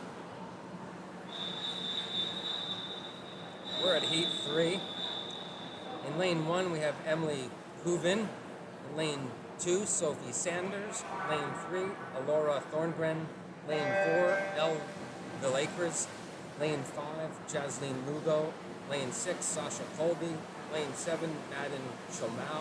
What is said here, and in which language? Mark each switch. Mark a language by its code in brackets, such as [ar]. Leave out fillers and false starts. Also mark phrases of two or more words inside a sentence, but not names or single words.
[en] We're at heat 3. In lane 1, we have Emily Hooven. In lane 2, Sophie Sanders. Lane 3, Alora Thorngren. Lane 4, Elle Villacres. Lane 5, Jasleen Lugo. Lane 6, Sasha Colby. Lane 7, Madden Chomau.